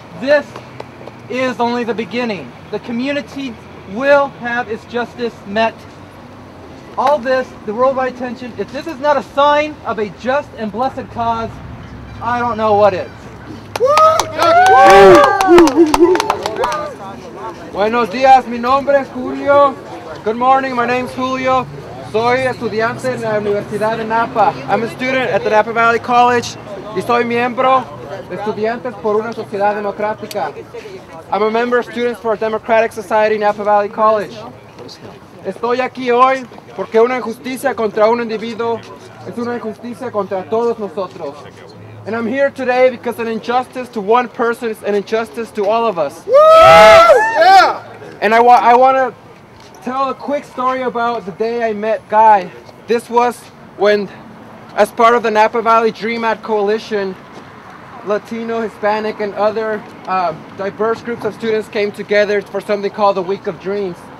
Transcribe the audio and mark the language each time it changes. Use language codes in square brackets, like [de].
[en] This is only the beginning. The community will have its justice met. All this, the worldwide attention, if this is not a sign of a just and blessed cause, I don't know what is. [es] Buenos días, mi nombre es Julio. [en] Good morning, my name's Julio. [es] Soy estudiante en la Universidad de Napa. [en] I'm a student at the Napa Valley College [es] y soy miembro de Estudiantes por una Sociedad Democrática. [en] I'm a member of Students for a Democratic Society, Napa Valley College. [es] Estoy aquí hoy porque una injusticia contra un individuo es una injusticia contra todos nosotros. [en] And I'm here today because an injustice to one person is an injustice to all of us. Yeah! And I want to tell a quick story about the day I met Guy. This was when, as part of the Napa Valley Dream Act Coalition, Latino, Hispanic, and other diverse groups of students came together for something called the Week of Dreams.